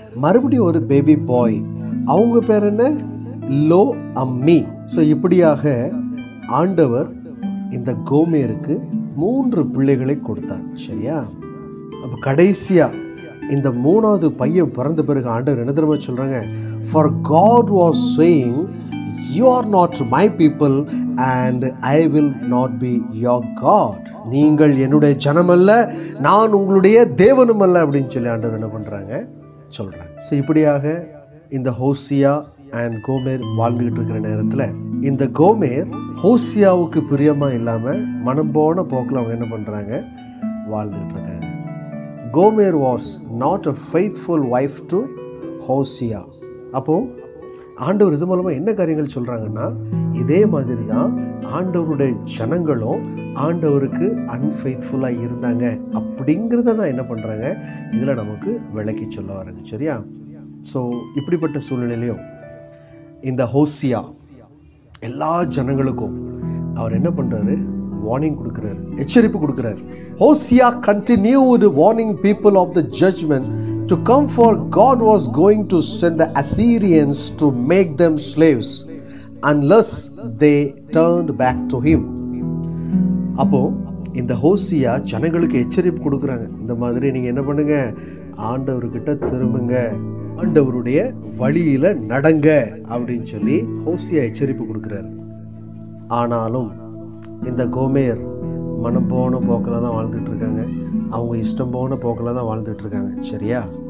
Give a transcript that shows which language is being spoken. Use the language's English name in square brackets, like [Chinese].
[Tamil] மறுபடியும் ஒரு baby boy, அவங்க பேர் என்ன? லோ அம்மி. ஸோ இப்படியாக ஆண்டவர் இந்த கோமேருக்கு 3 பிள்ளைகளை கொடுத்தார், சரியா? அப்போ கடைசியா இந்த 3வது பையன் பிறந்த பிறகு ஆண்டவர் என்ன தெரியுமா சொல்றாங்க? [English] For God was saying, you are not my people and I will not be your God. [Tamil] நீங்கள் என்னுடைய ஜனம் அல்ல, நான் உங்களுடைய தேவனும் அல்ல அப்படின்னு சொல்லி ஆண்டவர் என்ன பண்றாங்க, சொல்றாங்க. ஸோ இப்படியாக இந்த ஹோசியா அண்ட் கோமேர் வாழ்ந்துகிட்டு இருக்கிற நேரத்தில் இந்த கோமேர் ஹோசியாவுக்கு பிரியமா இல்லாம மனம் போன போக்கில் அவங்க என்ன பண்றாங்க, வாழ்ந்துகிட்டு இருக்காங்க. [English] Gomer was not a faithful wife to Hosea. [Tamil] அப்போ ஆண்டவர் இது மூலமா என்ன காரியங்கள் சொல்றாங்கன்னா, இதே மாதிரி தான் ஆண்டவருடைய ஜனங்களும் ஆண்டவருக்கு அன்ஃபெய்த்ஃபுல்லா இருந்தாங்க அப்படிங்கிறத தான் என்ன பண்றாங்க இதுல நமக்கு விளக்கி சொல்ல வராங்க, சரியா? ஸோ இப்படிப்பட்ட சூழ்நிலையிலையும் இந்த ஹோசியா எல்லா ஜனங்களுக்கும் அவர் என்ன பண்றாரு, வார்னிங் கொடுக்கிறாரு, எச்சரிப்பு கொடுக்கிறாரு. [English] Hosea continued warning people of the judgment to come, for God was going to send the Assyrians to make them slaves unless they turned back to him. [Tamil] அப்போ இந்த ஹோசியா ஜனங்களுக்கு எச்சரிப்பு கொடுக்குறாங்க, இந்த மாதிரி நீங்க என்ன பண்ணுங்க, ஆண்டவர்கிட்ட திரும்புங்க, ஆண்டவருடைய வழியில நடங்க அப்படின்னு சொல்லி ஹோசியா எச்சரிப்பு கொடுக்கிறாரு. ஆனாலும் இந்த கோமேர் மனம் போன போக்கில் தான் வாழ்ந்துட்டு இருக்காங்க, அவங்க இஷ்டம் போன போக்கில் தான் வாழ்ந்துட்டு இருக்காங்க, சரியா?